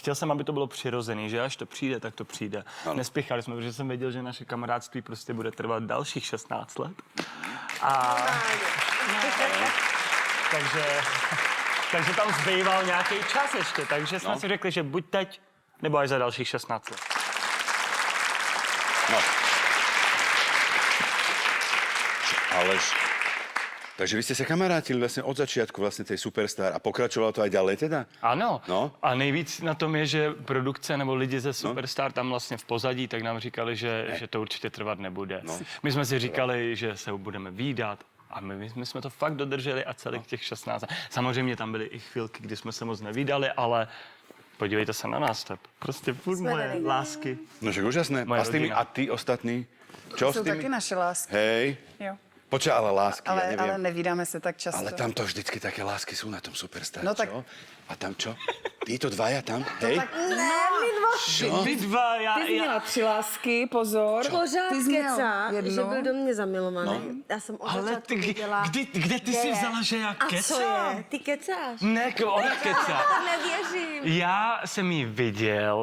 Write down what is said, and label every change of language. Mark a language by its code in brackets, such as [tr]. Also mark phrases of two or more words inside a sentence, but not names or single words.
[cs] Chtěl jsem, aby to bylo přirozený, že až to přijde, tak to přijde. Nespěchali jsme, protože jsem věděl, že naše kamarádství prostě bude trvat dalších 16 let. A... takže tam zbýval nějaký čas ještě, takže jsme si řekli, že buď teď, nebo až za dalších 16 let. No. Alež... [sk] Takže vy ste sa kamarátili vlastne od začiatku vlastne tej Superstar a pokračovalo to aj ďalej teda? [cs] Ano. No. A nejvíc na tom je, že produkce nebo lidi ze Superstar tam vlastně v pozadí, tak nám říkali, že to určitě trvat nebude. My jsme si říkali, že se budeme vídat. A my jsme to fakt dodrželi a celých těch 16. Samozřejmě tam byly i chvilky, kdy jsme se moc nevídali, ale podívejte se na nás, to je prostě furt moje lásky. [sk] No však úžasné. [cs] Moje [sk] A s tými, [cs] rodina. [sk] a ty ostatní? Čo [cs] Jsou [sk] s tými? [cs] taky naše lásky. [sk] Hej. [cs] Jo. [sk] Počkaj, ale lásky, ja neviem. [cs] Ale nevídáme se tak často. [sk] Ale tam to vždycky také lásky sú na tom Superstar, No tak- čo? A tam čo? Títo dvaja tam? Hej? [cs] Ne, my dva. [sk] Čo? Vy dva, [cs] Ty jsi měla 3 lásky, pozor. Pořád Ty jsi měl kecá, jednu. že byl do mě zamilovaný. No. Já jsem od ale začátku ty, viděla... kde ty jsi je. vzala, že já A co kecám? je? Ty kecáš? Ne, ona kecá. Nevěřím. Já jsem jí viděl.